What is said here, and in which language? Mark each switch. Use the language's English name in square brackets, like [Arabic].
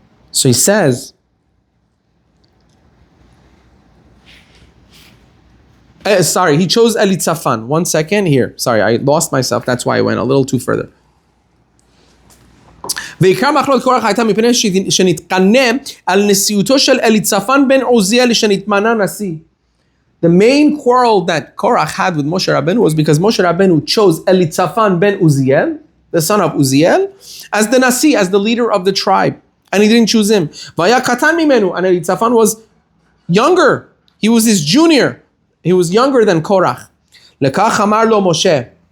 [English] So he says, he chose Elitzaphan. 1 second here. Sorry, I lost myself. That's why I went a little too further. [Hebrew] ועיקר מחלוקת קורח הייתה מפני שנתקנא על נשיאותו של אליצפן בן עוזיאל שנתמנה נשיא. [English] The main quarrel that Korach had with Moshe Rabbeinu was because Moshe Rabbeinu chose Elitzaphan ben Uziel, the son of Uziel, as the nasi, as the leader of the tribe. And he didn't choose him. [Hebrew] Vaya katan mimenu, [English] and Elitzaphan was younger. He was his junior. He was younger than Korach. [Hebrew] Lekach amar lo Moshe.